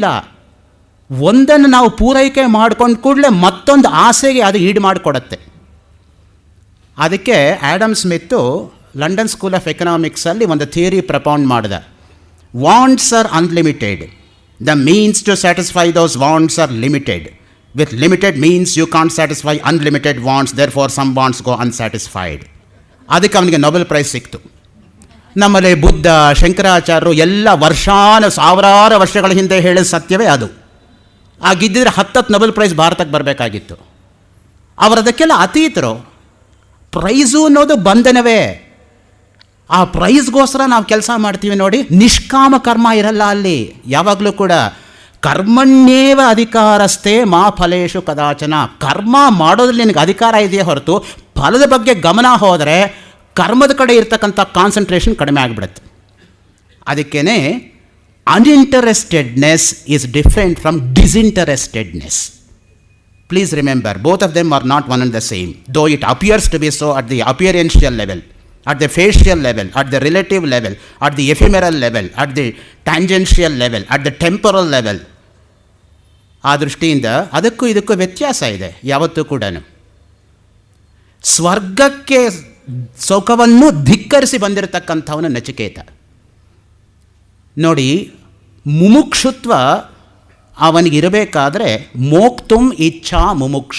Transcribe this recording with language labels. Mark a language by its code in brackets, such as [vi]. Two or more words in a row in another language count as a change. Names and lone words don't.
[kn] ಒಂದನ್ನು ನಾವು ಪೂರೈಕೆ ಮಾಡ್ಕೊಂಡು ಕೂಡಲೇ ಮತ್ತೊಂದು ಆಸೆಗೆ ಅದು ಈಡು ಮಾಡಿಕೊಡತ್ತೆ. ಅದಕ್ಕೆ ಆ್ಯಡಮ್ ಸ್ಮಿತ್ತು ಲಂಡನ್ ಸ್ಕೂಲ್ ಆಫ್ ಎಕನಾಮಿಕ್ಸಲ್ಲಿ ಒಂದು [en] theory propound [kn] ಮಾಡಿದ. [en] Wants are unlimited, the means to satisfy those wants are limited. With limited means you can't satisfy unlimited wants, therefore some wants go unsatisfied. [kn] ಅದಕ್ಕೆ ಅವನಿಗೆ ನೊಬೆಲ್ ಪ್ರೈಸ್ ಸಿಕ್ತು. ನಮ್ಮಲ್ಲಿ ಬುದ್ಧ, ಶಂಕರಾಚಾರ್ಯರು ಎಲ್ಲ ಸಾವಿರಾರು ವರ್ಷಗಳ ಹಿಂದೆ ಹೇಳಿದ ಸತ್ಯವೇ ಅದು. ಆಗಿದ್ದರೆ 10 ನೊಬೆಲ್ ಪ್ರೈಸ್ ಭಾರತಕ್ಕೆ ಬರಬೇಕಾಗಿತ್ತು. ಅವರದಕ್ಕೆಲ್ಲ ಅತೀತರು. ಪ್ರೈಸು ಅನ್ನೋದು ಬಂಧನವೇ. ಆ ಪ್ರೈಸ್ಗೋಸ್ಕರ ನಾವು ಕೆಲಸ ಮಾಡ್ತೀವಿ ನೋಡಿ. ನಿಷ್ಕಾಮ ಕರ್ಮ ಇರಲ್ಲ ಅಲ್ಲಿ ಯಾವಾಗಲೂ ಕೂಡ. [sa] ಕರ್ಮಣ್ಯೇವ ಅಧಿಕಾರಸ್ಥೆ ಮಾ ಫಲೇಶು ಕದಾಚನ. [kn] ಕರ್ಮ ಮಾಡೋದ್ರಲ್ಲಿ ನಿನಗೆ ಅಧಿಕಾರ ಇದೆಯೇ ಹೊರತು ಫಲದ ಬಗ್ಗೆ ಗಮನ ಹೋದರೆ ಕರ್ಮದ ಕಡೆ ಇರ್ತಕ್ಕಂಥ ಕಾನ್ಸಂಟ್ರೇಷನ್ ಕಡಿಮೆ ಆಗಿಬಿಡುತ್ತೆ. [en] ಅದಕ್ಕೇ uninterestedness is different from disinterestedness. Please remember, both of them are not one and the same, though it appears to be so at the appearential level, at the facial level, at the relative level, at the ephemeral level, at the tangential level, at the temporal level. [kn] ಆ ದೃಷ್ಟಿಯಿಂದ ಅದಕ್ಕೂ ಇದಕ್ಕೂ ವ್ಯತ್ಯಾಸ ಇದೆ ಯಾವತ್ತೂ ಕೂಡ. ಸ್ವರ್ಗಕ್ಕೆ ಸುಖವನ್ನು ಧಿಕ್ಕರಿಸಿ ಬಂದಿರತಕ್ಕಂಥವನು ನಚಿಕೇತ. ನೋಡಿ, ಮುಮುಕ್ಷುತ್ವ ಅವನಿಗಿರಬೇಕಾದ್ರೆ [sa] ಮೋಕ್ತುಂ ಇಚ್ಛಾ ಮುಮುಕ್ಷ.